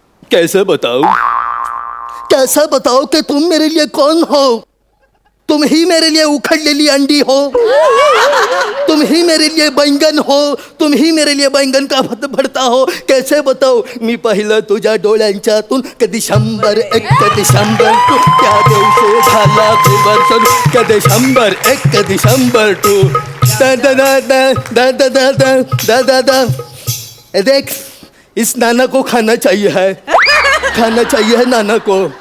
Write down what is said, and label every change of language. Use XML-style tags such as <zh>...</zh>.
<hi>कैसे बताओ, कैसा बताओ कि तुम मेरे लिए कौन हो? तुम ही मेरे लिए उखड़लेली अंडी हो. तुम ही मेरे लिए बैंगन हो. तुम ही मेरे लिए बैंगन का भरता हो. कैसे बताओ?</hi> <mr>मी पाहिलं तुझ्या डोळ्यांच्यातून कधी 101 कधी 102. त्या दिवशी झाला फेवर कधी 101 कधी 102. दा दा दा दा दा दा दा दा दा दा.</mr> <hi>देख, इस नाना को खाना चाहिए है, खाना चाहिए है नाना को.</hi>